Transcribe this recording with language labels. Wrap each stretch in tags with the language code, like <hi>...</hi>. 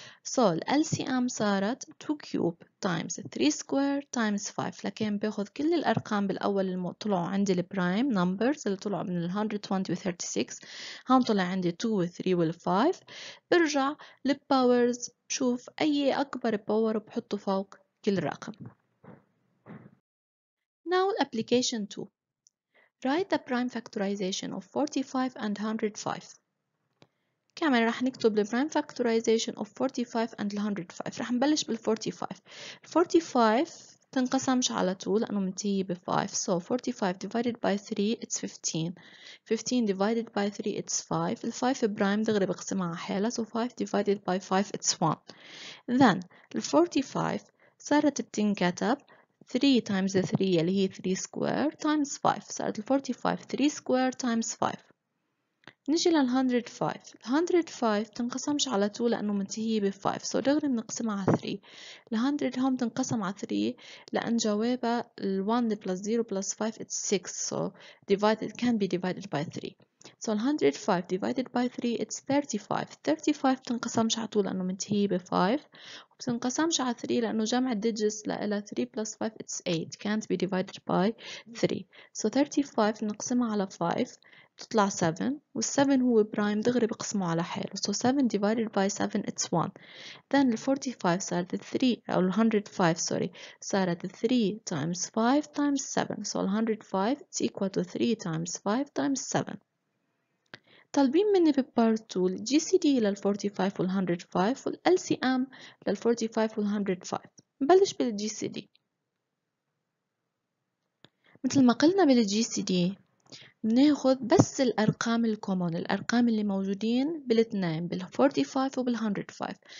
<ar>So ال LCM صارت 2 cube times 3 square times 5، لكن باخذ كل الأرقام بالأول اللي طلعوا عندي البرايم نمبرز اللي طلعوا من ال 120 و 36، هون طلع عندي 2 و 3 وال 5. برجع للباورز بشوف أي أكبر باور بحطه فوق كل رقم.</ar> <en>Now application 2. Write the prime factorization of 45 and 105.</en> <ar>كمان راح نكتب ال</ar> <en>prime factorization of 45 and 105.</en> <ar>راح نبلش بال 45. 45 تنقسمش على طول لأنه منتهي ب 5.</ar> <en>So 45 divided by 3 it's 15. 15 divided by 3 it's 5.</en> <ar>ال 5 برايم دغري بقسمها على حالها.</ar> <en>So 5 divided by 5 it's 1.</en> <ar>Then ال 45 صارت بتنكتب 3 times 3 اللي هي 3 square times 5. صارت ال 45 3 square times 5. نيجي لل 105. ال 105 تنقسمش على 2 لأنه منتهية ب 5. So دغري بنقسمها على 3. ال 100 هون تنقسم على 3 لأن جوابها ال</ar> <en>1 plus 0 plus 5 it's 6. So can be divided by 3. So 105 divided by 3 it's 35.</en> <ar>35 تنقسمش على 2 لأنه منتهية ب 5. وبتنقسمش على 3 لأنه جمع digits لها 3 plus 5 it's 8.</ar> <en>Can't be divided by 3.</en> <ar>So 35 نقسمها على 5 تطلع 7، وال7 هو برايم دغري بقسمه على حاله.</ar> <en>So 7 divided by 7 it's 1. Then</en> <ar>ال 45 صارت 3 أو ال 105</ar> <en>sorry صارت 3 times 5 times 7. So ال 105 it's equal to 3 times 5 times 7.</en> <ar>طالبين مني ببارت 2 الجي سي دي لل 45 وال 105 وال LCM لل 45 وال 105. نبلش بالجي سي دي. مثل ما قلنا بالجي سي دي بناخد بس الأرقام الكومون، الأرقام اللي موجودين بالاثنين بال 45 وبال 105.</ar>